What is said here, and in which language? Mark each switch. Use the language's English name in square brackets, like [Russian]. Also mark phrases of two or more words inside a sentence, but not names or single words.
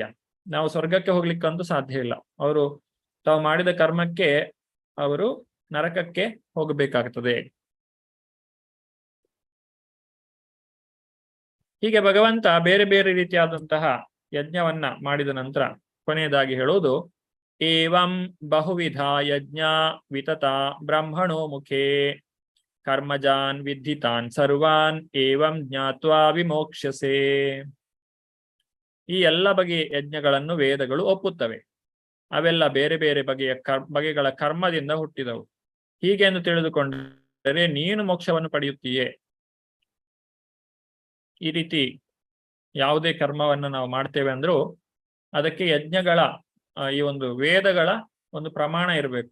[Kannada] ನಾವು ಸ್ವರ್ಗಕ್ಕೆ ಹೋಗ್ಲಿಕ್ಕಂತೂ ಸಾಧ್ಯ ಇಲ್ಲ. ಅವರು ತಾವು ಮಾಡಿದ ಕರ್ಮಕ್ಕೆ ಅವರು ನರಕಕ್ಕೆ ಹೋಗಬೇಕಾಗ್ತದೆ. ಹೀಗೆ ಭಗವಂತ ಬೇರೆ ಬೇರೆ ರೀತಿಯಾದಂತಹ ಯಜ್ಞವನ್ನ ಮಾಡಿದ ನಂತರ ಕೊನೆಯದಾಗಿ ಹೇಳುವುದು, [Sanskrit] ಏವಂ ಬಹುವಿಧ ಯಜ್ಞ ವಿತತ ಬ್ರಹ್ಮಣೋ ಮುಖೇ ಕರ್ಮಜಾನ್ ವಿದ್ಧಿತಾನ್ ಸರ್ವಾನ್ ಏವಂ ಜ್ಞಾತ್ವಾ ವಿಮೋಕ್ಷಸೆ. [Kannada] ಈ ಎಲ್ಲ ಬಗೆಯ ಯಜ್ಞಗಳನ್ನು ವೇದಗಳು ಒಪ್ಪುತ್ತವೆ. ಅವೆಲ್ಲ ಬೇರೆ ಬೇರೆ ಬಗೆಗಳ ಕರ್ಮದಿಂದ ಹುಟ್ಟಿದವು. ಹೀಗೆಂದು ತಿಳಿದುಕೊಂಡರೆ ನೀನು ಮೋಕ್ಷವನ್ನು ಪಡೆಯುತ್ತೀಯೇ. ಈ ರೀತಿ ಯಾವುದೇ ಕರ್ಮವನ್ನು ನಾವು ಮಾಡ್ತೇವೆ ಅಂದ್ರೂ ಅದಕ್ಕೆ ಯಜ್ಞಗಳ ಈ ಒಂದು ವೇದಗಳ ಒಂದು ಪ್ರಮಾಣ ಇರಬೇಕು.